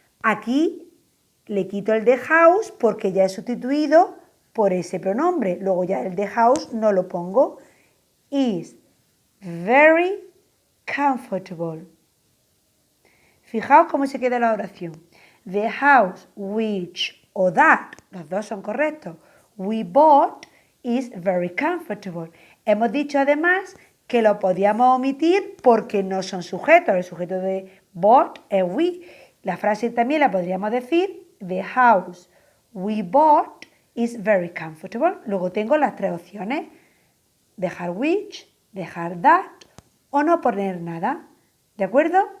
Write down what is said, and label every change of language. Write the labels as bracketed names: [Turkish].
[Spanish] Aquí le quito el the house porque ya he sustituido por ese pronombre. Luego ya el the house no lo pongo. [English] Is very comfortable. [Spanish] Fijaos cómo se queda la oración. [English] The house, which [Spanish] o that, los dos son correctos. [English] We bought is very comfortable. [Spanish] Hemos dicho además que lo podíamos omitir porque no son sujetos. El sujeto de bought es we. La frase también la podríamos decir, [English] the house we bought is very comfortable. [Spanish] Luego tengo las tres opciones, dejar which, dejar that o no poner nada. ¿De acuerdo?